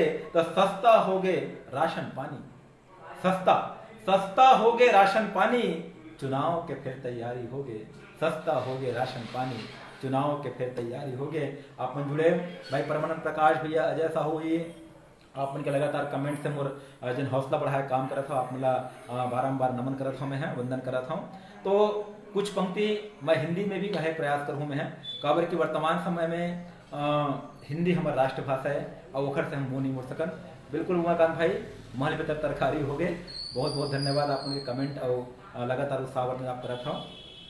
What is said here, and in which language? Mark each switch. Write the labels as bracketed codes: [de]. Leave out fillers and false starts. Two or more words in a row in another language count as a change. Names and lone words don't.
[hne] तो सस्ता हो गए राशन पानी, सस्ता हो गए राशन पानी, चुनाव के फिर तैयारी हो गए। सस्ता हो गए राशन पानी, चुनाव के फिर तैयारी हो गए। आप मन जुड़े भाई परमानंद प्रकाश भैया, अजय साहू जी, आप मन के लगातार कमेंट से मोर जन हौसला बढ़ाए काम करत हो, आप मला बारंबार नमन करत हो, मैं है वंदन करत हूँ। तो कुछ पंक्ति मैं हिंदी में भी कहे प्रयास करूँ मैं है, काबर की वर्तमान समय में हिंदी हमार राष्ट्रभाषा है, और ओखर से हम मुँह नहीं मोड़ सकन। बिल्कुल उमाकांत भाई, महल भीतर तरकारी हो गए, बहुत बहुत धन्यवाद आप उनके कमेंट और लगातार उत्साह आप करत हो।